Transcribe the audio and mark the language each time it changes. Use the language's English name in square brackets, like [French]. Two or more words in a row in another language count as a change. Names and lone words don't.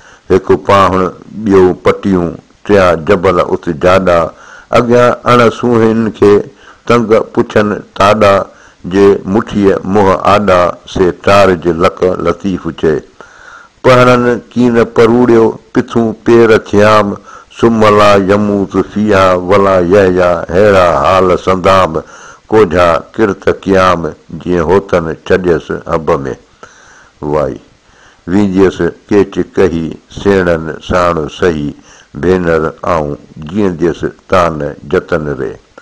[Sindhi] هڪ پاهڻ، ٻيو پٽيون، ٽيا جبل ات جاڏا، اڳيان اڻ سوهن کي تنگ پڇن تاڏا، جي مٺيءَ منهن آڏا، سي ٽار جي لک لطيف چئي. پهرن ڪين پروڙيو، پٿون پير ٿيام، [Arabic] ثم لا يموت فيها ولا يحيا، [Sindhi] هيڙا حال سندام، ڪوجها ڪرت قيام، جيئن هوتن ڇڏيس هب ۾. واءِ، وينديس ڪيچ ڪهي سيڻن ساڻ سهي، ڀينر آئون جيئنديس تان جتن ري.